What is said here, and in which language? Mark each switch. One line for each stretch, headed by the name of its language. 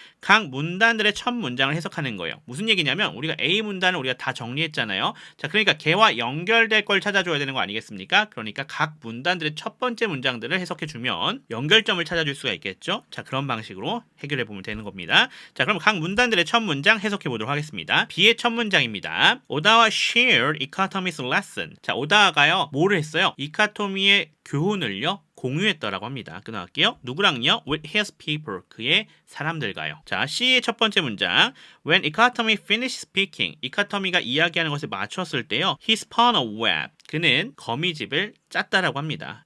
Korean: 각 문단들의 첫 문장을 해석하는 거예요. 무슨 얘기냐면 우리가 A 문단을 우리가 다 정리했잖아요. 자, 그러니까 걔와 연결될 걸 찾아줘야 되는 거 아니겠습니까? 그러니까 각 문단들의 첫 번째 문장들을 해석해주면 연결점을 찾아줄 수가 있겠죠. 자, 그런 방식으로 해결해보면 되는 겁니다. 자, 그럼 각 문단들의 첫 문장 해석해보도록 하겠습니다. B의 첫 문장입니다.
English: 오다와 shared economy's lesson.
Korean: 자, 오다와가요. 뭐를 했어요? 이카토미의 교훈을요. 공유했다라고 합니다. 끊어갈게요. 누구랑요?
English: With his people.
Korean: 그의 사람들과요. 자, C의 첫 번째 문장.
English: When Ikatomi finished speaking.
Korean: 이카토미가 이야기하는 것을 마쳤을 때요.
English: He spun a web.
Korean: 그는 거미집을 짰다라고 합니다.